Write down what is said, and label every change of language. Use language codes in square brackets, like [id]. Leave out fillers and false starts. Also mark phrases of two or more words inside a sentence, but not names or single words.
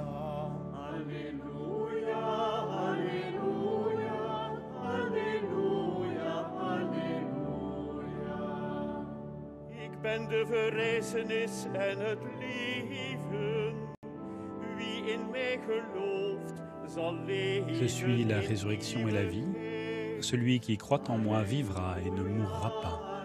[la] Alleluia, alleluia, alleluia, alleluia. [nl] Ik ben de verrijzenis en het leven. Wie in mij gelooft, zal leven. [fr] Je suis la résurrection et la vie. Celui qui croit en moi vivra et ne mourra pas.